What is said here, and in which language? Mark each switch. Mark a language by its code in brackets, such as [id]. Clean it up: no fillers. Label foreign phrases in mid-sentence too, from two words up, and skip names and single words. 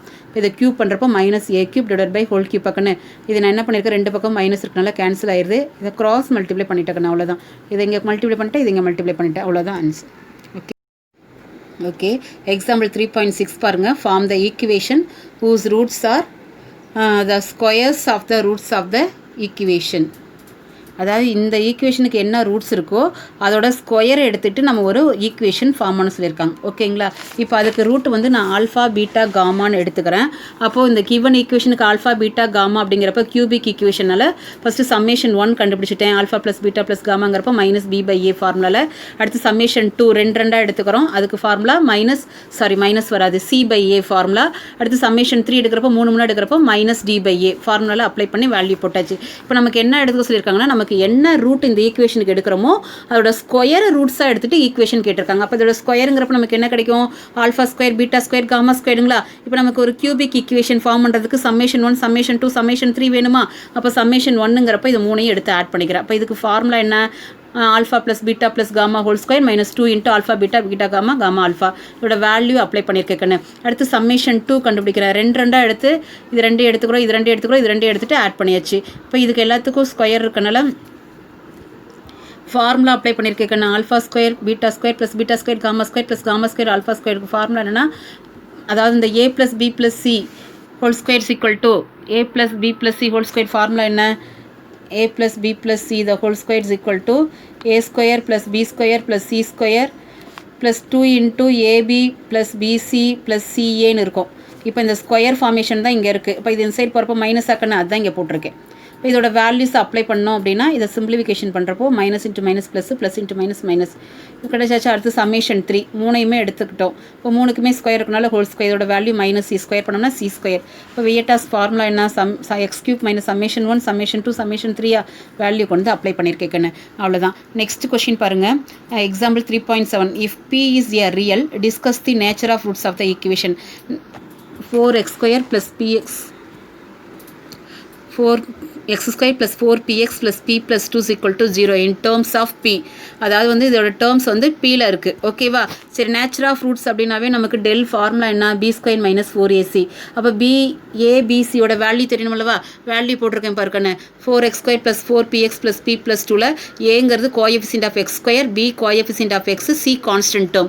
[ta] இப்போ இதை க்யூப் பண்ணுறப்போ -A³ / கண்ணு. இதை நான் என்ன பண்ணியிருக்கேன்? ரெண்டு பக்கம் மைனஸ் இருக்கனால கேன்சல் ஆயிடுது. இதை [en] cross multiply [ta] பண்ணிட்டேன், அவ்வளோதான். இதை இங்கே மல்டிப்ளை பண்ணிட்டேன், இதை இங்கே மல்டிப்ளை பண்ணிட்டேன், அவ்வளோதான் ஆன்சர். [en] okay, example 3.6 பாருங்கள். form the equation whose roots are the squares of the roots of the equation. [ta] அதாவது இந்த ஈக்குவேஷனுக்கு என்ன ரூட்ஸ் இருக்கோ அதோட ஸ்கொயரை எடுத்துகிட்டு நம்ம ஒரு [en] equation form [ta] பண்ண சொல்லியிருக்காங்க. ஓகேங்களா? இப்போ அதுக்கு ரூட் வந்து நான் [en] alpha beta gammaன்னு [ta] எடுத்துக்கிறேன். அப்போது இந்த [en] given equationக்கு alpha beta gamma அப்படிங்கிறப்ப cubic equationஆல் first summation 1 கண்டுபிடிச்சிட்டேன். alpha plus beta plus gammaங்கிறப்ப -B/A formulaவில். அடுத்து சம்மேஷன் 2 [ta] ரெண்டாக எடுத்துக்கிறோம். [en] அதுக்கு formula minus வராது, C/A ஃபார்முலா. [ta] அடுத்து சம்மேஷன் 3 எடுக்கிறப்போ 3 எடுக்கிறப்போ -D/A [en] formulaவில் apply [ta] பண்ணி வேல்யூ போட்டாச்சு. இப்போ நமக்கு என்ன எடுத்துக்க சொல்லியிருக்காங்கன்னா, நமக்கு என்ன ரூட் இந்த ஈக்குவேஷனுக்கு எடுக்கிறோமோ அதோட [en] square rootsஆக [ta] எடுத்துகிட்டு ஈக்குவேஷன் கேட்டிருக்காங்க. அப்போ அதோட ஸ்கொயருங்கிறப்ப நமக்கு என்ன கிடைக்கும்? α², β², γ²ங்களா? இப்போ நமக்கு ஒரு [en] cubic equation form பண்ணுறதுக்கு summation 1, summation 2, summation 3 வேணுமா? [ta] அப்போ சம்மேஷன் 1ங்கிறப்ப இது 3ஐயும் எடுத்து ஆட் பண்ணிக்கிறேன். அப்போ இதுக்கு ஃபார்முலா என்ன? [en] alpha plus beta plus gamma whole square -2 × alpha beta beta gamma gamma alpha. [ta] இதோட [en] value apply [ta] பண்ணியிருக்கேன்னு. அடுத்து சம்மேஷன் 2 கண்டுபிடிக்கிறேன். ரெண்டாக எடுத்து இது 2 எடுத்துக்கிறோம், இது 2 எடுத்துக்கிறோம், இது 2 எடுத்துகிட்டு ஆட் பண்ணியாச்சு. இப்போ இதுக்கு எல்லாத்துக்கும் ஸ்கொயர் இருக்கனால [en] formula apply [ta] பண்ணியிருக்கேன். α² β² + β² γ² + γ² α². ஃபார்முலா என்னென்னா, அதாவது இந்த A + B + C [en] whole square [ta] = A + B + C [en] whole square. [ta] ஃபார்முலா என்ன? [en] A + B + C the whole square is equal to A² + B² + C² + 2 × AB + BC + CAன்னு இருக்கும். [ta] இப்போ இந்த [en] square formation [ta] தான் இங்கே இருக்குது. இப்போ இது இந்த சைடு போகிறப்போ மைனஸ் ஆக்கணும், அதுதான் இங்கே போட்டிருக்கேன். இப்போ இதோட [en] values apply [ta] பண்ணோம் அப்படின்னா இதை [en] சிம்பிளிஃபிகேஷன் பண்ணுறப்போ minus into minus plus plus into minus minus கிடைச்சாச்சு. அடுத்து சம்மேஷன் 3 [ta] மூணையுமே எடுத்துக்கிட்டோம். இப்போ 3க்குமே [en] ஸ்கொயர் இருக்கனால whole square, இதோட value minus c square பண்ணோம்னா c square. இப்போ Vieta's formula என்ன, x cube minus summation 1 summation 2 summation 3 value கொண்டு அப்ளை பண்ணியிருக்கேன்னு. அவ்வளோதான். next question பாருங்கள். example 3.7 if p is a real discuss the nature of roots of the equation 4x square plus px 4x square plus 4px plus p plus 2 is equal to 0 in terms of p. [ta] அதாவது வந்து இதோட டேர்ம்ஸ் வந்து பீல இருக்குது. ஓகேவா? [en] சரி, nature of roots [ta] அப்படின்னாவே நமக்கு [en] del formula என்ன, b square minus 4ac. [ta] அப்போ ஏபிசியோட வேல்யூ தெரியணுமல்லவா? வேல்யூ போட்டிருக்கேன் பாருக்கண்ணே. [en] 4x square plus 4px plus p plus 2ல் ஏங்கிறது coefficient of x square, b coefficient of x, c constant term.